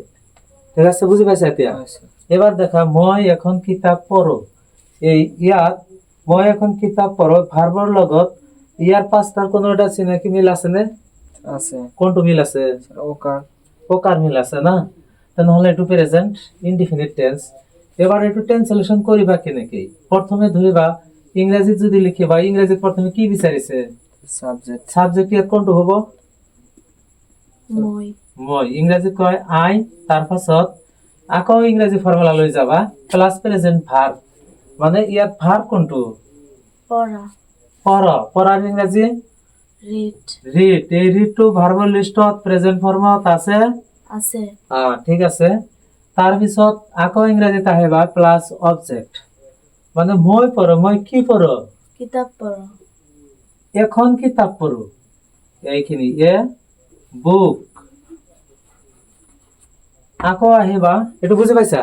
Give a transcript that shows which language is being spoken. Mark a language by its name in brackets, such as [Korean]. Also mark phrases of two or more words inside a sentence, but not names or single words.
[Assamese] ঠিক আছে, বুঝি পাইছা এতিয়া? এবার দেখা মই এখন কিতাপ পঢ়ো। এই ইয়াত মই এখন কিতাপ পঢ়ো ভাৰ্বৰ লগত ইয়াৰ পাঁচটাৰ কোনো এটা চিনাকি মিল আছে নে? আছে। কোনটো মিল আছে? ওকাৰ। ওকাৰ মিল আছে না? তেনেহলে এইটো [English] present indefinite tense. [Assamese] এবার একটু ট্রান্সলেশন করিবা কেনেকে? প্রথমে ধরিবা ইংরেজি যদি লিখিবা, ইংরেজি প্রথমে কি বিচারিছে? সাবজেক্ট। সাবজেক্ট ইয়াত কোনটো হবো? মই। মই। ইংরেজি কয় আই, তার পাছত আকৌ ইংরেজি ফর্মুলা লৈ যাবা [English] plus present verb. [Assamese] মানে ইয়াত ভার্ব কোনটো? পড়া। পঢ়া। পঢ়ার ইংরেজি রিড। রিড। এই রিডটো ভার্বৰ লিষ্টত [English] present form [Assamese] আছে? আছে। ঠিক আছে। তার পিছত আকৌ ইংরেজিত আহিবা [English] plus object. [Assamese] মানে মই পঢ়ো, মই কি পঢ়ো? কিতাপ পড়া। এখন কিতাপ পঢ়ো। এইখিনি [English] a book. [Assamese] আকৌ আহিবা, এইটো বুজি পাইছা?